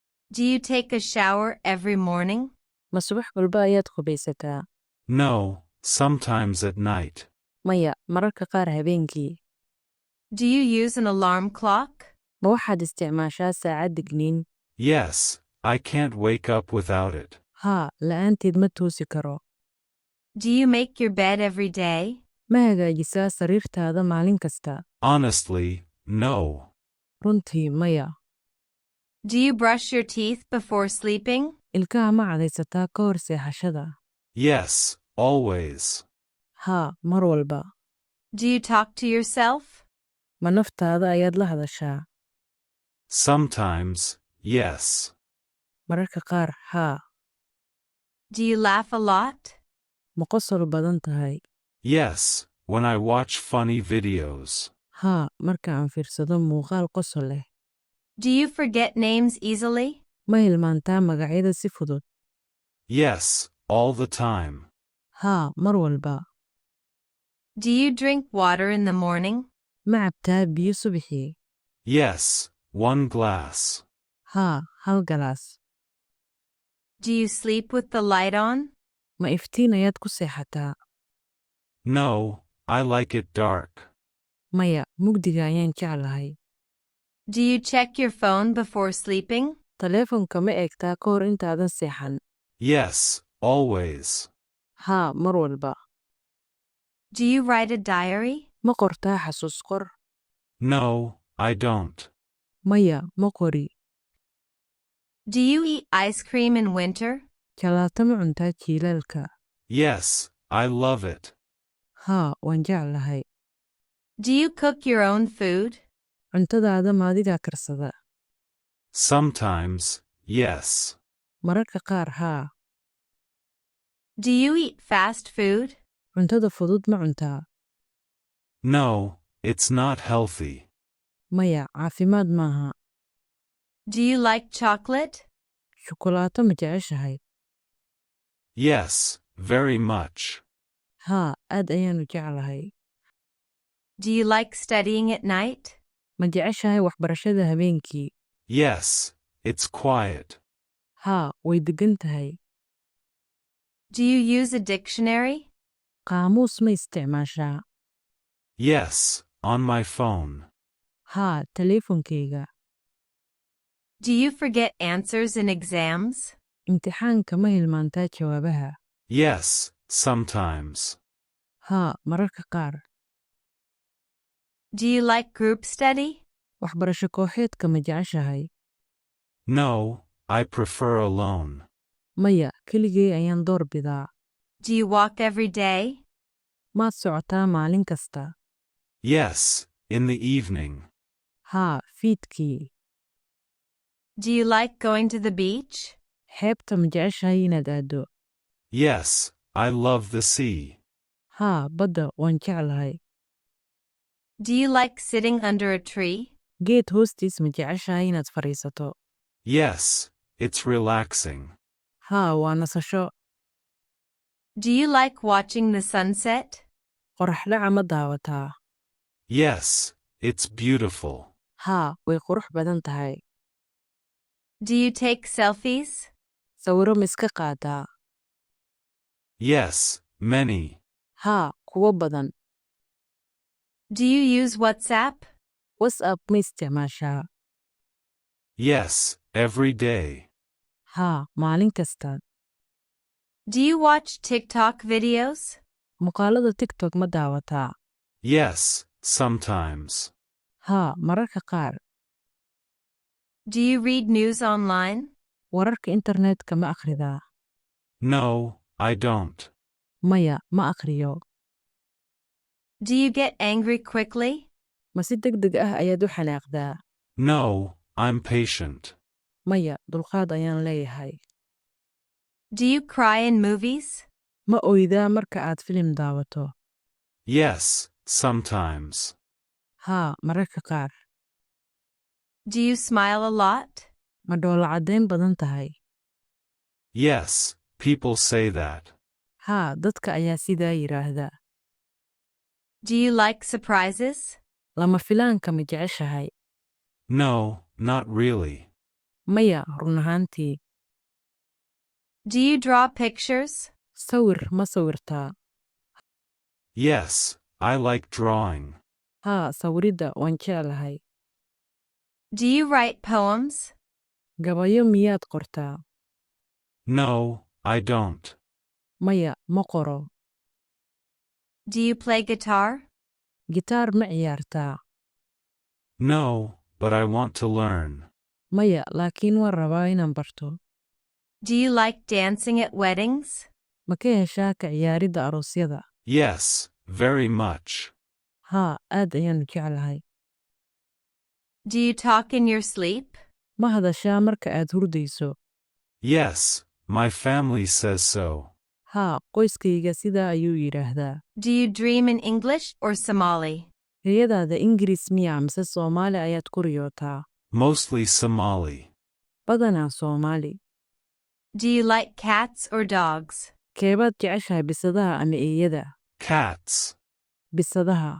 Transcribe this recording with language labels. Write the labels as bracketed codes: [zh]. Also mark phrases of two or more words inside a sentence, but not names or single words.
[en] Do you take a shower every morning? [so] Ma subax walba ayaad qubaysataa? [en] No, sometimes at night. [so] Maya, mararka qaar habeenkii. [en] Do you use an alarm clock? [so] Ma waxaad isticmaashaa saacad digniin? [en] Yes, I can't wake up without it. [so] Haa, la'aanteed ma toosi karo. [en] Do you make your bed every day? [so] Ma hagaajisaa sariirtaada maalin kasta? [en] Honestly, no. [so] Runtii, maya. [en] Do you brush your teeth before sleeping? [so] Ilkaha ma cadaysataa ka hor seexashada? [en] Yes, always. [so] Haa, mar walba. [en] Do you talk to yourself? [so] Ma naftaada ayaad la hadashaa? [en] Sometimes, yes. [so] Mararka qaar, haa. [en] Do you laugh a lot? [so] Ma qosol badan tahay? [en] Yes, when I watch funny videos. [so] Haa, marka aan fiirsado muuqaal qosol leh. [en] Do you forget names easily? [so] Ma hilmaantaa magacyada si fudud? [en] Yes, all the time. [so] Haa, mar walba. [en] Do you drink water in the morning? [so] Ma cabtaa biyo subaxii? [en] Yes, 1 glass. [so] Haa, hal galaas. [en] Do you sleep with the light on? [so] Ma iftiin ayaad ku seexataa? [en] No, I like it dark. [so] Maya, mugdiga ayaan jeclahay. [en] Do you check your phone before sleeping? [so] Taleefanka ma eegtaa ka hor intaadan seexan? [en] Yes, always. [so] Haa, mar walba. [en] Do you write a diary? [so] Ma qortaa xasuus qor? [en] No, I don't. [so] Maya, ma qori. [en] Do you eat ice cream in winter? [so] Jalaato ma cuntaa jiilaalka? [en] Yes, I love it. [so] Haa, waan jeclahay. [en] Do you cook your own food? [so] Cuntadaada ma adigaa karsada? [en] Sometimes, yes. [so] Mararka qaar, haa. [en] Do you eat fast food? [so] Cuntada fudud ma cuntaa? [en] No, it's not healthy. [so] Maya, caafimaad maaha. [en] Do you like chocolate? [so] Shukulaato ma jeceshahay? [en] Yes, very much. [so] Haa, aad ayaanu jeclahay. [en] Do you like studying at night? [so] Ma jeceshahay waxbarashada habeenkii? [en] Yes, it's quiet. [so] Haa, way degan tahay. [en] Do you use a dictionary? [so] Qaamuus ma isticmaashaa? [en] Yes, on my phone. [so] Haa, taleefankayga. [en] Do you forget answers in exams? [so] Imtixaanka ma hilmaantaa jawaabaha? [en] Yes, sometimes. [so] Haa, mararka qaar. [en] Do you like group study? [so] Waxbarasho kooxeedka ma jeceshahay? [en] No, I prefer alone. [so] Maya, keligay ayaan door bidaa. [en] Do you walk every day? [so] Maad socotaa maalin kasta? [en] Yes, in the evening. [so] Haa, fiidkii. [en] Do you like going to the beach? [so] Xeebta ma jeceshahay inaad aado? [en] Yes, I love the sea. [so] Haa, badda waan jeclahay. [en] Do you like sitting under a tree? [so] Geed hoostiis ma jeceshahay inaad fadhiisato? [en] Yes, it's relaxing. [so] Haa, waa nasasho. [en] Do you like watching the sunset? [so] Qorax dhaca ma daawataa? [en] Yes, it's beautiful. [so] Haa, way qurux badan tahay. [en] Do you take selfies? [so] Sawiro ma iska qaadaa? [en] Yes, many. [so] Haa, kuwo badan. [en] Do you use WhatsApp? [so] WhatsApp ma isticmaashaa? [en] Yes, every day. [so] Haa, maalin kasta. [en] Do you watch TikTok videos? [so] Muuqaalada TikTok ma daawataa? [en] Yes, sometimes. [so] Haa, mararka qaar. [en] Do you read news online? [so] Wararka internetka ma akhridaa? [en] No, I don't. [so] Maya, ma akhriyo. [en] Do you get angry quickly? [so] Ma si degdeg ah ayaad u xanaaqdaa? [en] No, I'm patient. [so] Maya, dulqaad ayaan leeyahay. [en] Do you cry in movies? [so] Ma oydaa marka aad filim daawato? [en] Yes, sometimes. [so] Haa, mararka qaar. [en] Do you smile a lot? [so] Ma dhoola caddayn badan tahay? [en] Yes, people say that. [so] Haa, dadka ayaa sidaa yiraahda. [en] Do you like surprises? [so] Lama filaanka ma jeceshahay? [en] No, not really. [so] Maya, run ahaantii. [en] Do you draw pictures? [so] Sawir ma sawirtaa? [en] Yes, I like drawing. [so] Haa, sawiridda waan jeclahay. [en] Do you write poems? [so] Gabayo miyaad qortaa? [en] No, I don't. [so] Maya, ma qoro. [en] Do you play guitar? [so] Gitaar ma ciyaartaa? [en] No, but I want to learn. [so] Maya, laakiin waan rabaa inaan barto. [en] Do you like dancing at weddings? [so] Ma ka heshaa ka ciyaaridda aroosyada? [en] Yes, very much. [so] Haa, aad ayaan jeclahay. [en] Do you talk in your sleep? [so] Ma hadashaa marka aad hurdayso? [en] Yes, my family says so. [so] Haa, qoyskayga sidaa ayuu yidhaahdaa. [en] Do you dream in English or Somali? [so] Riyadaada Ingiriis miyaa mise Soomaali ayaad ku riyootaa? [en] Mostly Somali. [so] Badanaa Soomaali. [en] Do you like cats or dogs? [so] Keebaad jeceshahay bisadaha ama eeyada? [en] Cats. [so] Bisadaha.